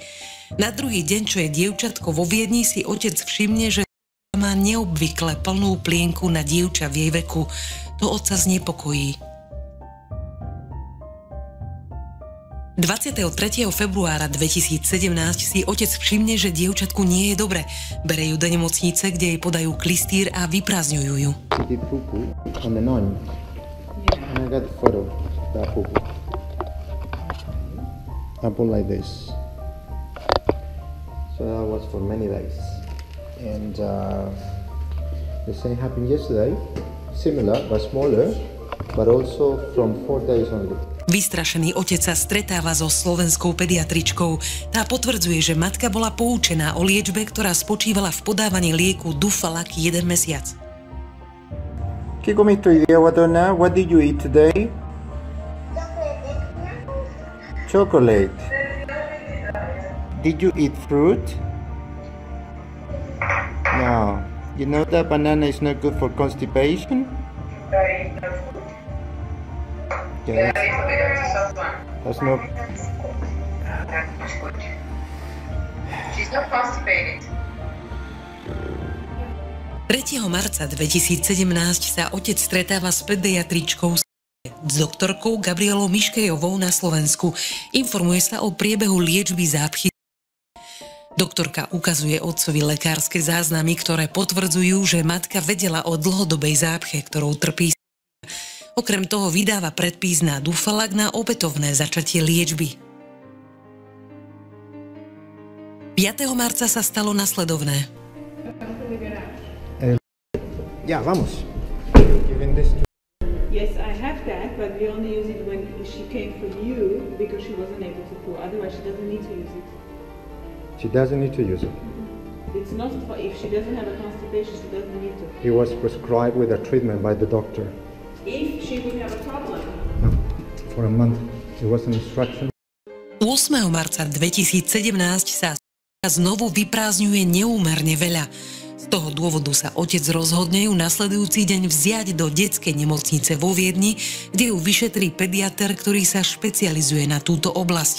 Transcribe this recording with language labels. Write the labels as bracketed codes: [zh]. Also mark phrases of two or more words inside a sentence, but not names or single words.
[sk] Na druhý deň, čo je dievčatko vo Viedni, si otec všimne, že má neobvykle plnú plienku na dievča v jej veku. To otca znepokojí. 23. februára 2017 si otec všimne, že dievčatku nie je dobre. Bere ju do nemocnice, kde jej podajú klistýr a vyprázdňujú ju. [en] Apple like this. So that was for many days, and the same happened yesterday, similar but smaller, but also from 4 days only. [sk] Vystrašený otec sa stretáva so slovenskou pediatričkou. Tá potvrdzuje, že matka bola poučená o liečbe, ktorá spočívala v podávaní lieku Dufalac 1 mesiac. [es] ¿Qué comiste hoy día, guatona? [en] What did you eat today? Chocolate. Did you eat fruit? No. You know that banana is not good for constipation? Yes. That's no. She's not constipated. [sk] 3. marca 2017 sa otec stretáva s pediatričkou s doktorkou Gabrielou Miškejovou na Slovensku. Informuje sa o priebehu liečby zápchy. Doktorka ukazuje otcovi lekárske záznamy, ktoré potvrdzujú, že matka vedela o dlhodobej zápche, ktorou trpí. Okrem toho vydáva predpis na Dufalac na opätovné začatie liečby. 5. marca sa stalo nasledovné. [es] Ya, vamos. [en] Yes, I have that, but we only use it when she came for you because she wasn't able to pull. Otherwise, she doesn't need to use it. She doesn't need to use it. It's not for if she doesn't have a constipation, she doesn't need to. He was prescribed with a treatment by the doctor. If she would have a problem. No, for a month. It was an instruction. [sk] 8. marca 2017 sa znovu vyprázdňuje neúmerne veľa. Z toho dôvodu sa otec rozhodne ju nasledujúci deň vziať do detskej nemocnice vo Viedni, kde ju vyšetrí pediater, ktorý sa špecializuje na túto oblasť.